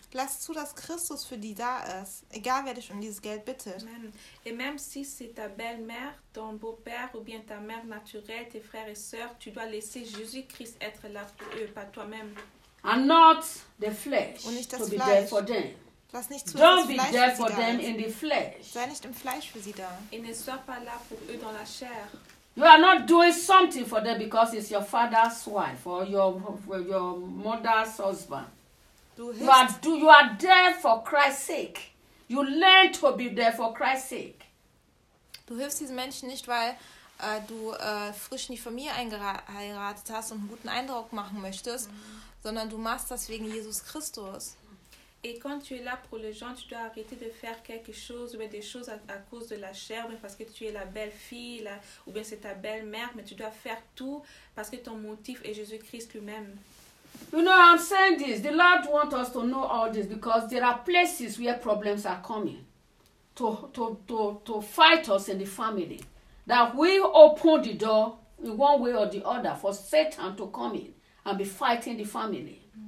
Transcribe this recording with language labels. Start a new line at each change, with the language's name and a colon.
German: Lass zu, dass Christus für die da ist, egal wer dich um dieses Geld bittet. Amen.
French: Et même si c'est ta belle-mère, ton beau-père ou bien ta mère naturelle, tes frères et sœurs, tu dois laisser Jésus-Christ être là pour eux, pas toi-même.
English: And not the flesh to be
German: Fleisch.
English: There for them.
German: Lass nicht zu,
English: don't
German: das
English: be
German: Fleisch
English: there for them in the flesh.
German: Sei nicht im Fleisch für sie da.
French: Et ne sois pas là pour eux dans la chair.
English: You are not doing something for them because it's your father's wife or your mother's husband. You are there for Christ's sake. You learn to be there for Christ's sake.
German: Du hilfst diesen Menschen nicht, weil du frisch in die Familie eingeheiratet hast und einen guten Eindruck machen möchtest, sondern du machst das wegen Jesus Christus.
French: Et quand tu es là pour les gens, tu dois arrêter de faire quelque chose ou des choses à cause de la chair, mais parce que tu es la belle fille là, ou bien c'est ta belle mère, mais tu dois faire tout parce que ton motif est Jésus Christ lui-même.
English: You know, I'm saying this. The Lord wants us to know all this because there are places where problems are coming to fight us in the family. That we open the door in one way or the other for Satan to come in and be fighting the family.